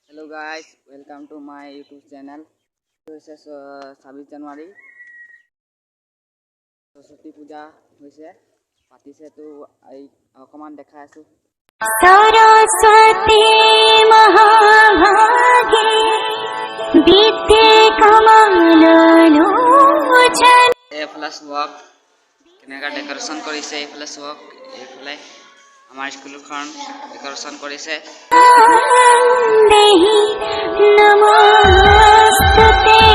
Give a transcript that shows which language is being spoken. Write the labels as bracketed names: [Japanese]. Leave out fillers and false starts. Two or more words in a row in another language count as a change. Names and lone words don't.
[English] guys, welcome to my YouTube channel. This is 26 January. [Assamese] সৰস্বতী পূজা হৈছে পাতিছে তো অকমান দেখাই আছো। [Sanskrit] सरस्वती महाभागे विद्ये कमलोचन [Assamese] ए [English] flash work [Assamese] কেনেকা ডেকোরেশন কৰিছে এই [English] flash work [Assamese] এইফালে আমাৰ স্কুলখন ডেকোরেশন কৰিছে। [Sanskrit] দেহি নমস্তুতে